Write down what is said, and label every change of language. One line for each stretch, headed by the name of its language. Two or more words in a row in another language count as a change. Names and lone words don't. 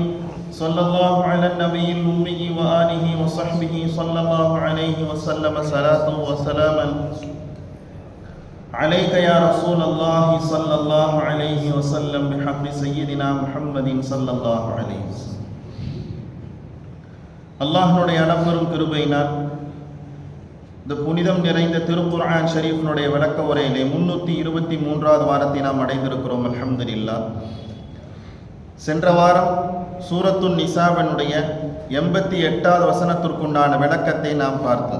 Arabic: صلى الله على النبي الأمي وآله وصحبه صلى الله عليه وسلم صلاة وسلاما عليك يا رسول الله صلى الله عليه وسلم بحق سيدنا محمد صلى الله عليه وسلم.
Tamil: அல்லாஹ்வுடைய அளப்பெரும் கிருபையினால் இந்த புனிதம் நிறைந்த திருக்குர்ஆன் ஷரீஃபினுடைய விளக்க உரையிலே 323வது வாரத்தை நாம் அடைந்திருக்கிறோம். அல்ஹம்துலில்லாஹ். சென்ற வாரம் சூரத்துன் நிசாவினுடைய 88வது வசனத்திற்குண்டான விளக்கத்தை நாம் பார்த்தோம்.